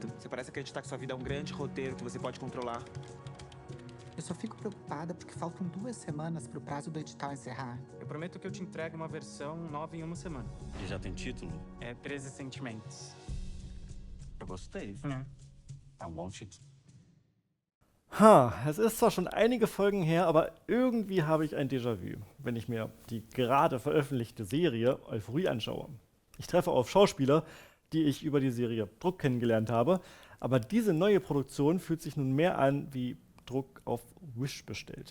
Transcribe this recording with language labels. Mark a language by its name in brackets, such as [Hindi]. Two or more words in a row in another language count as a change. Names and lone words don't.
[Portuguese] Você parece acreditar que sua vida é um grande roteiro que você pode controlar. Eu só fico preocupada porque faltam 2 semanas pro prazo do edital encerrar. Eu prometo que eu te entrego uma versão nova em 1 semana. E já tem título? É 13 Sentimentos. Eu gostei. É um bom título. [German] Es ist zwar schon einige Folgen her, aber irgendwie habe ich ein Déjà-vu, wenn ich mir die gerade veröffentlichte Serie Euphorie anschaue. Ich treffe auf Schauspieler, die ich über die Serie Druck kennengelernt habe, aber diese neue Produktion fühlt sich nun mehr an wie Druck auf Wish bestellt.